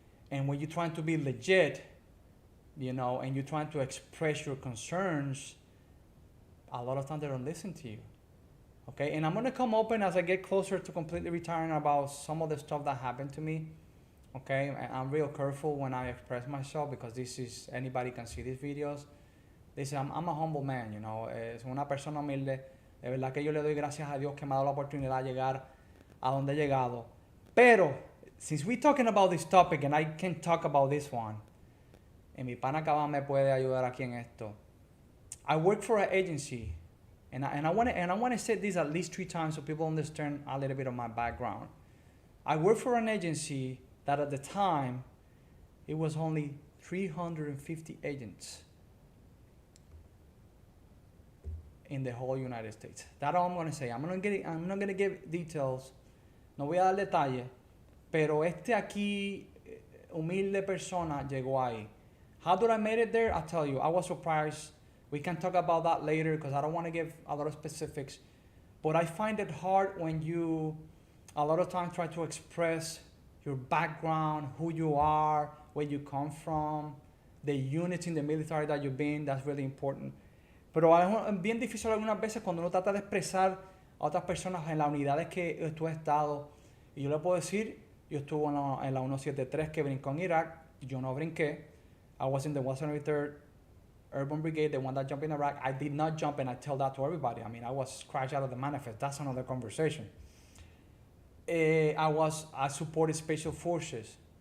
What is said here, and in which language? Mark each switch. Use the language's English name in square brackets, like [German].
[English] And when you're trying to be legit, you know, and you're trying to express your concerns, a lot of times they don't listen to you. Okay, and I'm going to come open as I get closer to completely retiring about some of the stuff that happened to me. Okay, and I'm real careful when I express myself because anybody can see these videos. Listen, I'm a humble man, you know, [Spanish] es una persona humilde. [English] De verdad que yo le doy gracias a Dios que me ha dado la oportunidad de llegar a donde he llegado. [Spanish] Pero, [English] since we're talking about this topic and I can talk about this one, [Spanish] y mi pana Cabán me puede ayudar aquí en esto. [English] I work for an agency, and I want to say this at least 3 times so people understand a little bit of my background. I work for an agency that at the time, it was only 350 agents in the whole United States. That's all I'm going to say. I'm not going to give details. [Spanish] No voy a dar detalles. Pero aquí, humilde persona, llegó ahí. [English] How did I make it there? I'll tell you. I was surprised. We can talk about that later because I don't want to give a lot of specifics. But I find it hard when you, a lot of times, try to express your background, who you are, where you come from, the units in the military that you've been. That's really important. [Spanish] Pero es bien difícil algunas veces cuando uno trata de expresar a otras personas en las unidades que tú has estado. Y yo le puedo decir, yo estuve en la 173 que brincó en Irak. Yo no brinqué. [English] I was in the 173rd Urban Brigade, the one that jumped in Iraq. I did not jump, and I tell that to everybody. I mean, I was scratched out of the manifest. That's another conversation. I supported Special Forces.